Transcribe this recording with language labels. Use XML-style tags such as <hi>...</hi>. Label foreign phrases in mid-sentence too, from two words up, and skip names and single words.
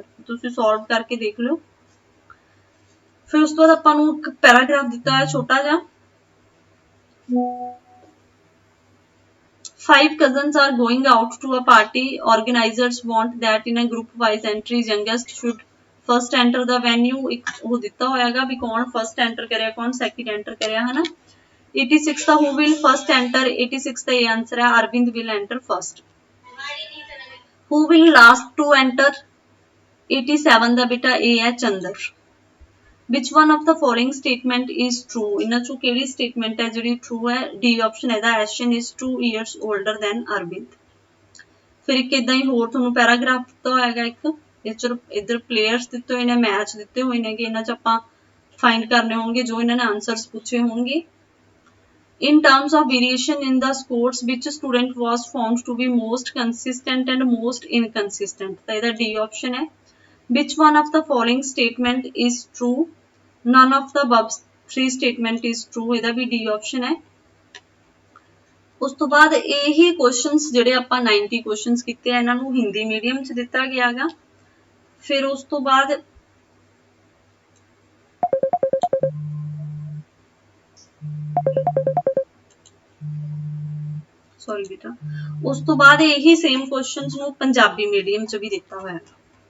<pa>ਤੁਸੀਂ ਸੋਲਵ ਕਰਕੇ ਦੇਖ ਲਿਓ। ਫਿਰ ਉਸ ਤੋਂ ਬਾਅਦ ਆਪਾਂ ਨੂੰ ਇੱਕ ਪੈਰਾਗ੍ਰਾਫ ਦਿੱਤਾ ਹੈ ਛੋਟਾ ਜਿਹਾ।</pa> <en>5 cousins are going out to a party. Organizers want that in a group wise entry youngest should first enter the venue।</en> <pa>ਇੱਕ ਉਹ ਦਿੱਤਾ ਹੋਇਆਗਾ ਵੀ ਕੌਣ</pa> <en>first enter</en> <pa>ਕਰਿਆ ਕੌਣ</pa> <en>second enter</en> <pa>ਕਰਿਆ ਹਨਾ। 86 ਦਾ</pa> <en>who will first enter,</en> <pa>86 ਦਾ ਇਹ ਆਨਸਰ ਹੈ ਅਰਵਿੰਦ</pa> <en>will enter first। who will last to enter,</en> <pa>87 ਦਾ ਬੇਟਾ ਇਹ ਹੈ ਚੰਦਰ।</pa> <en>which one of the following statement is true?</en> <pa>ਇਹਨਾਂ ਚੋਂ ਕਿਹੜੀ statement ਹੈ ਜਿਹੜੀ true ਹੈ?</pa> <en>D option</en> <pa>ਇਹਦਾ</pa> <en>Ashen is 2 years older than Arvind।</en> <pa>ਫਿਰ ਇੱਕ ਇਦਾਂ ਹੀ ਹੋਰ ਤੁਹਾਨੂੰ ਪੈਰਾਗ੍ਰਾਫ ਦਿੱਤਾ ਹੋਏਗਾ ਇੱਕ, ਇੱਧਰ ਪਲੇਅਰਸ ਦਿੱਤੇ ਹੋਏ ਨੇ, ਮੈਚ ਦਿੱਤੇ ਹੋਏ ਨੇ ਕਿ ਇਹਨਾਂ ਚ ਆਪਾਂ ਫਾਈਂਡ ਕਰਨੇ ਹੋਣਗੇ ਜੋ ਇਹਨਾਂ ਨੇ ਆਨਸਰਸ ਪੁੱਛੇ ਹੋਣਗੇ।</pa> <en>In terms of variation in the sports, which student was found to be most consistent and most inconsistent?</en> <pa>ਤਾਂ ਇਹਦਾ</pa> <en>D option</en> <pa>ਹੈ।</pa> <en>Which one of the following statement is true? None of the above 3 statement is true।</en> <pa>ਇਹਦਾ ਵੀ</pa> <en>D option</en> <pa>ਹੈ। ਉਸ ਤੋਂ ਬਾਅਦ ਇਹੀ ਕੁਐਸਚਨਸ ਜਿਹੜੇ ਆਪਾਂ 90 ਕੁਐਸਚਨਸ ਕੀਤੇ ਆ ਇਹਨਾਂ ਨੂੰ ਹਿੰਦੀ ਮੀਡੀਅਮ ਚ ਦਿੱਤਾ ਗਿਆ ਗਾ। ਫਿਰ ਉਸ ਤੋਂ ਬਾਅਦ ਸੌਰੀ ਬੇਟਾ, ਉਸ ਤੋਂ ਬਾਅਦ ਇਹੀ</pa> <en>same questions</en> <pa>ਨੂੰ ਪੰਜਾਬੀ ਮੀਡੀਅਮ ਚ ਵੀ ਦਿੱਤਾ ਹੋਇਆ ਹੈ।</pa>